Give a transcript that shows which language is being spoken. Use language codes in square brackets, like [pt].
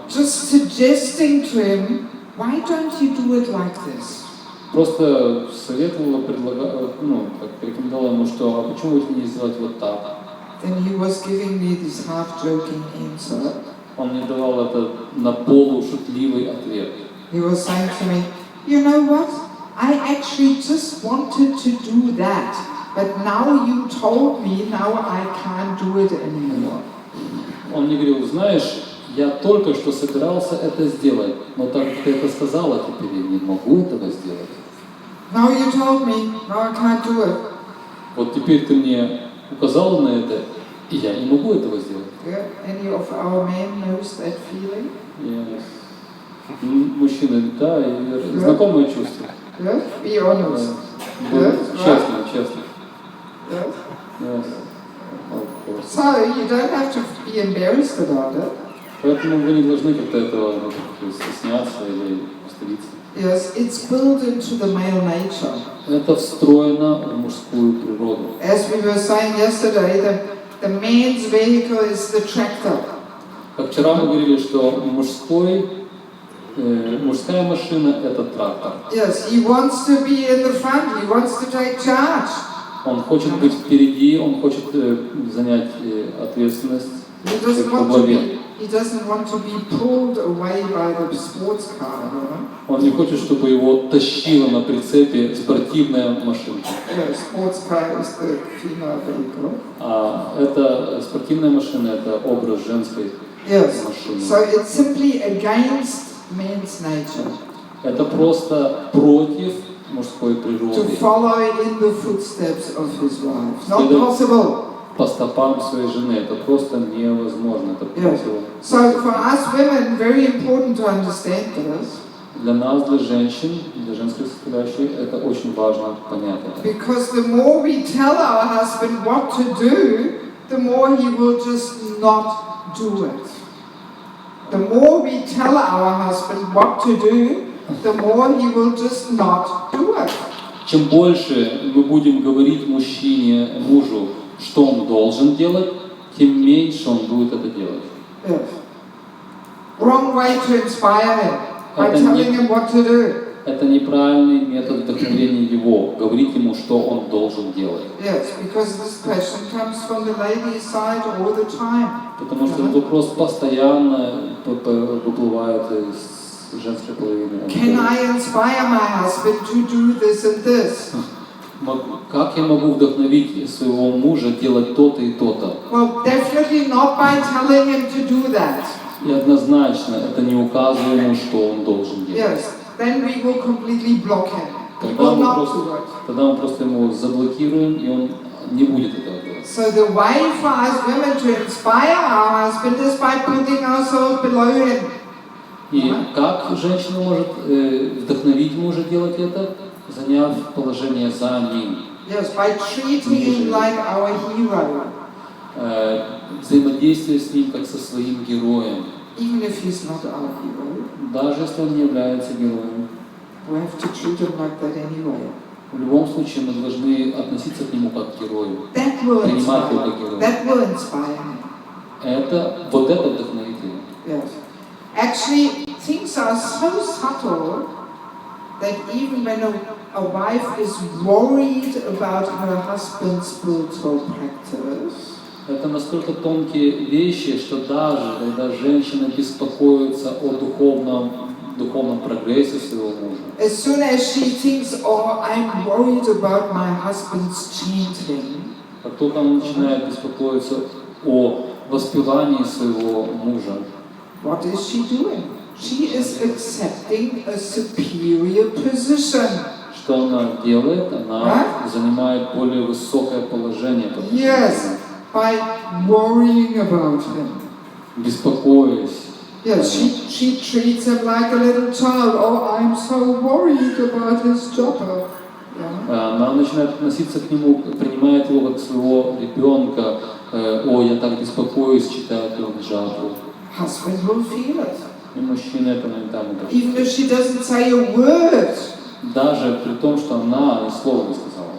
[en] just suggesting to him, why don't you do it like this? [ru] просто советовала, рекомендовала ему, что а почему бы не сделать вот так? [en] Then he was giving me this half-joking answer. [ru] Он мне давал это на полушутливый ответ. [en] He was saying to me, you know what? I actually just wanted to do that, but now you told me, now I can't do it anymore. [ru] Он мне говорил, знаешь, я только что собирался это сделать, но так как ты это сказала, теперь я не могу этого сделать. [en] Now you told me, now I can't do it. [ru] Вот теперь ты мне указала на это, и я не могу этого сделать. [en] Yeah? Any of our men knows that feeling? [ru] Мужчины, да, и знакомое чувство. [en] Yes? Be honest. Yes? [ru] Честно, честно. [en] Yes? Yes. Of course. So you don't have to be embarrassed about it. [ru] Поэтому вы не должны как-то этого стесняться или стыдиться. [en] Yes, it's built into the male nature. [ru] Это встроено в мужскую природу. [en] As we were saying yesterday, the man's vehicle is the tractor. [ru] Как вчера мы говорили, что мужская машина – это трактор. [en] Yes, he wants to be in the front, he wants to take charge. [ru] Он хочет быть впереди, он хочет занять ответственность во главе. [en] He doesn't want to be pulled away by the sports car, you know? [ru] Он не хочет, чтобы его тащила на прицепе спортивная машинка. [en] Yeah, sports car is the female vehicle. [ru] А эта спортивная машина – это образ женской машины. [en] So it's simply against man's nature. [ru] Это просто против мужской [en] To [ru] природы. [en] follow in the footsteps of his wife. Not possible. [ru] По стопам своей жены. Это просто невозможно. Это [en] Yes. So for us women, very important to understand this. [ru] Для нас, для женщин, для женской составляющей, это очень важно понять это. [en] Because the more we tell our husband what to do, the more he will just not do it. The more we tell our husband what to do, the more he will just not do it. [ru] Чем больше мы будем говорить мужу, что он должен делать, тем меньше он будет это делать. [en] Yes. Wrong way to inspire him by telling him what to do. [ru] Это неправильный метод вдохновения его, говорить ему, что он должен делать. [en] Yes, because this question comes from the lady's side all the time. [ru] Потому что этот вопрос постоянно выплывает из женской половины. [en] Can I inspire my husband to do this and this? [ru] Как я могу вдохновить своего мужа делать то-то и то-то? [en] Well, definitely not by telling him to do that. [ru] И однозначно это не указывает ему, что он должен делать. [en] Yes, then we will completely block him. He will not do it. [ru] Тогда мы просто ему заблокируем, и он не будет этого делать. [en] So the way for us women to inspire our husband is by putting ourselves below him. [ru] И как женщина может вдохновить мужа делать это, заняв положение за ним? [en] Yes, by treating him like our hero. [ru] Взаимодействие с ним как со своим героем. [en] Even if he's not our hero. [ru] Даже если он не является героем. [en] We have to treat him like that anyway. [ru] В любом случае мы должны относиться к нему как к герою, [en] That will [ru] принимать его [en] inspire. [ru] как героя. [en] That will inspire him. [ru] Вот это вдохновит его. [en] Yes. Actually, things are so subtle that even when a wife is worried about her husband's spiritual practice, Это настолько тонкие вещи, что даже когда женщина беспокоится о духовном прогрессе своего мужа, as soon as she thinks, oh, I'm worried about my husband's chanting, как только она начинает беспокоиться о воспевании своего мужа, what is she doing? She is accepting a superior position. [ru] что она делает? Она занимает более высокое положение. [en] Yes, by worrying about him. [ru] Беспокоясь. [en] Yes, she treats him like a little child. Oh, I'm so worried about his jobber. Yeah. [ru] Она начинает относиться к нему, принимает его как своего ребенка. О, я так беспокоюсь, читает его джапу. [en] Husband will feel it. [ru] И мужчина это моментально [en] Even if [ru] почувствует. [en] she doesn't say a word. [ru] Даже при том, что она ни слова не сказала.